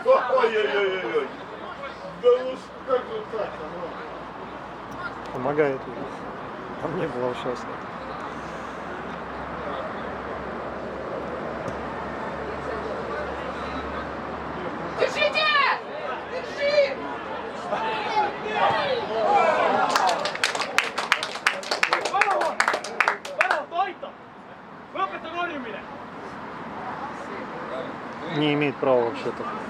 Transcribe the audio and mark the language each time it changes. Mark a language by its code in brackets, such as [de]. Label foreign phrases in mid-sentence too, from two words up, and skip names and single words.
[ru] Ой-ой-ой-ой. Да уж как же так? Помогает уже. Там не было сейчас. Держите! Держи! [et] Palun toita! Lõpeta korjumine! [ru] Не имеет права вообще-то.